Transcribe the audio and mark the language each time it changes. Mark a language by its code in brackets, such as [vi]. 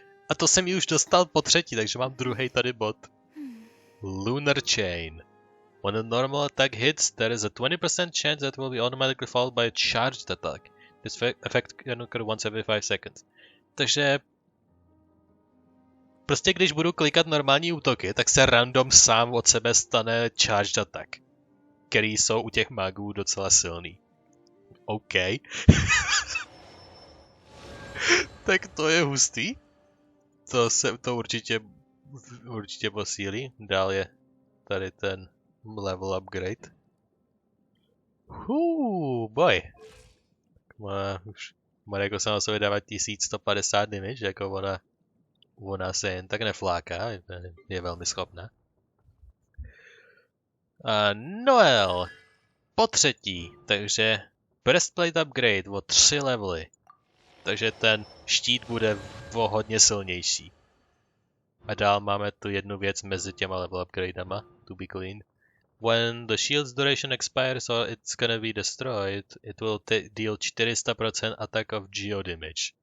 [cs] A to jsem ji už dostal po třetí, takže mám druhý tady bod. [en] Lunar Chain. When a normal attack hits, there is a 20% chance that will be automatically followed by a charged attack. This effect can occur once every 5 seconds. [cs] Takže... Prostě když budu klikat normální útoky, tak se random sám od sebe stane charged attack. Který jsou u těch magů docela silný. OK. Tak to je hustý. To určitě posílí. Dál je tady ten level upgrade. Boy. Už Mareko se na sobě dává 1150 damage, jako ona se jen tak nefláká, je velmi schopná. Noel. Po třetí, takže breastplate upgrade o 3 levely. Takže ten štít bude o hodně silnější. A dál máme tu jednu věc mezi těma level upgradama, to be clean. [en] When the shield's duration expires or it's gonna be destroyed, it will deal 400% attack of geo damage.